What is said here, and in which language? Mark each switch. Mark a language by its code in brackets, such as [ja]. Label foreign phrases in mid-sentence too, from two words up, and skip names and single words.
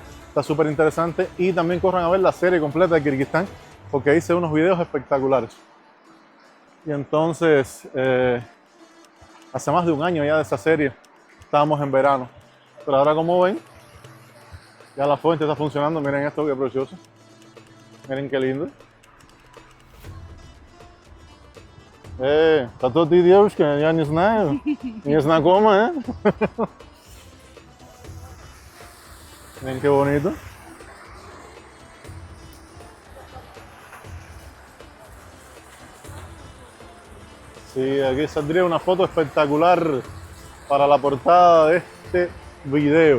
[es] Está súper interesante. Y también corran a ver la serie completa de Kirguistán, porque hice unos videos espectaculares. Y entonces, hace más de un año ya de esa serie, estábamos en verano. Pero ahora, como ven, ya la fuente está funcionando. Miren esto, qué precioso. Miren qué lindo. [ru] Та то ты девушка, я не знаю. Не знакома, [es] Miren qué bonito. Sí, aquí saldría una foto espectacular para la portada de este video.